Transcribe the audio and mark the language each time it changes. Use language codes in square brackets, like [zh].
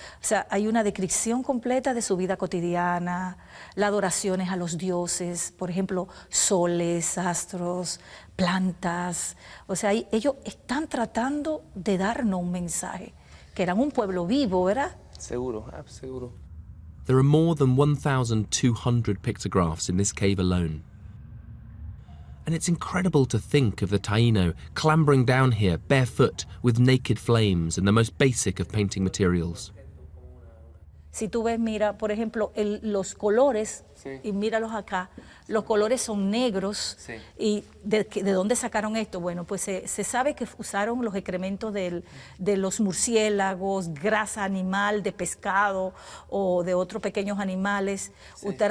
[es] O sea, hay una descripción completa de su vida cotidiana, las adoraciones a los dioses, por ejemplo, soles, astros, plantas. O sea, ellos están tratando de darnos un mensaje, que eran un pueblo vivo, ¿verdad? Seguro, seguro. [en] There are more than 1,200 pictographs in this cave alone. And it's incredible to think of the Taino clambering down here barefoot with naked flames and the most basic of painting materials. [es] Si tú ves, mira, por ejemplo, los colores, sí. Y míralos acá, los colores son negros. Sí. ¿Y de dónde sacaron esto? Bueno, pues se sabe que usaron los excrementos de los murciélagos, grasa animal de pescado o de otros pequeños animales. Sí.